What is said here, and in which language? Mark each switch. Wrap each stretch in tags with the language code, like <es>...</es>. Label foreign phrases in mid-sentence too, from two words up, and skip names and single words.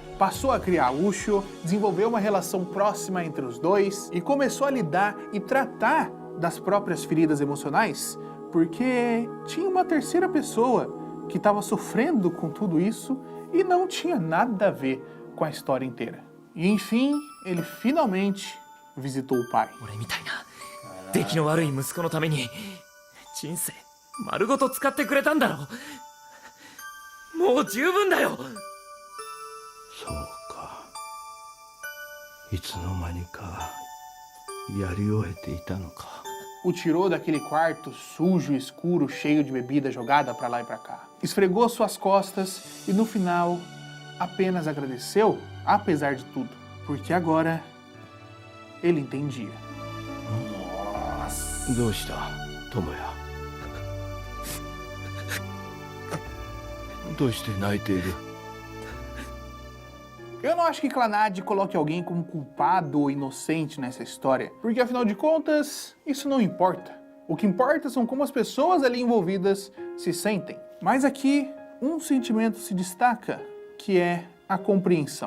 <pt>Passou a criar Ushio, desenvolveu uma relação próxima entre os dois e começou a lidar e tratar das próprias feridas emocionais, porque tinha uma terceira pessoa que estava sofrendo com tudo isso e não tinha nada a ver com a história inteira. E enfim, ele finalmente visitou o pai.</pt> <ja>俺みたいな出来の悪い息子のために人生丸ごと使ってくれたんだろう。もう十分だよ。そうか。いつの間にかやり終えていたのか。</ja> <pt>O tirou daquele quarto sujo, escuro, cheio de bebida jogada pra lá e pra cá. Esfregou suas costas e no final apenas agradeceu, apesar de tudo, porque agora ele entendia. Nossa.</pt> <ja>どうした、智也。どうして泣いている。</ja> <pt>Eu não acho que Clannad coloque alguém como culpado ou inocente nessa história, porque afinal de contas, isso não importa. O que importa são como as pessoas ali envolvidas se sentem. Mas aqui, um sentimento se destaca, que é a compreensão.</pt>